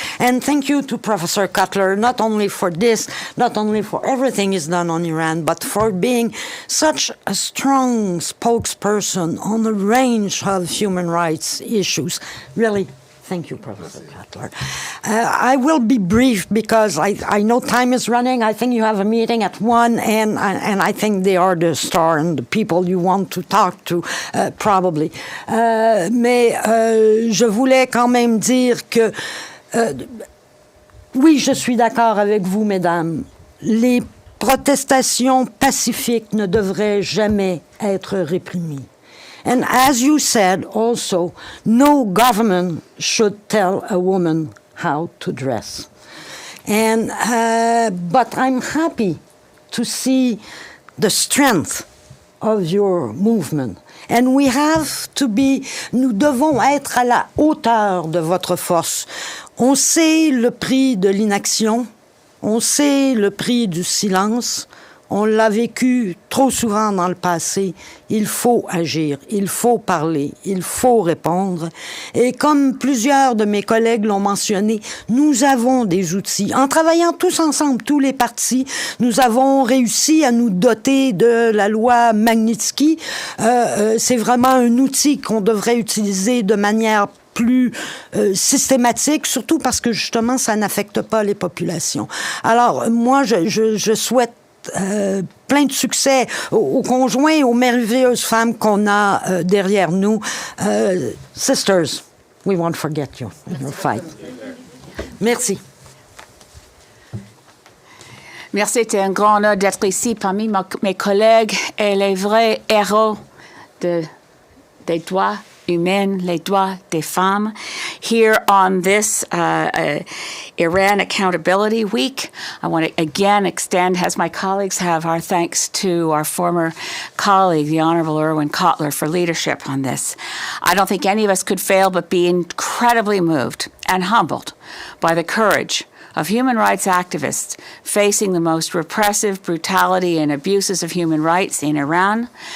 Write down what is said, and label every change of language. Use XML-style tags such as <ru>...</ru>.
<en>And thank you to Professor Cutler, not only for this, not only for everything he's done on Iran, but for being such a strong spokesperson on a range of human rights issues. Really, thank you, Professor Cutler. I will be brief because I know time is running. I think you have a meeting at 1, and I think they are the star and the people you want to talk to, probably.</en> <fr>Mais je voulais quand même dire que, oui, je suis d'accord avec vous, mesdames. Les protestations pacifiques ne devraient jamais être réprimées.</fr> <en>And as you said also, no government should tell a woman how to dress. And but I'm happy to see the strength of your movement. And we have to be,</en> <fr>nous devons être à la hauteur de votre force. On sait le prix de l'inaction, on sait le prix du silence. On l'a vécu trop souvent dans le passé. Il faut agir, il faut parler, il faut répondre. Et comme plusieurs de mes collègues l'ont mentionné, nous avons des outils. En travaillant tous ensemble, tous les partis, nous avons réussi à nous doter de la loi Magnitsky. C'est vraiment un outil qu'on devrait utiliser de manière plus systématique, surtout parce que justement, ça n'affecte pas les populations. Alors, moi, je souhaite plein de succès aux conjoints et aux merveilleuses femmes qu'on a derrière nous.</fr> <en>Sisters, we won't forget you in your fight.</en> <fr>Merci. Merci, c'est un grand honneur d'être ici parmi mes collègues et les vrais héros des droits humains, les droits des femmes.</fr> <en>Here on this Iran Accountability Week, I want to again extend, as my colleagues have, our thanks to our former colleague, the Honorable Erwin Kotler, for leadership on this. I don't think any of us could fail but be incredibly moved and humbled by the courage of human rights activists facing the most repressive brutality and abuses of human rights in Iran.</en>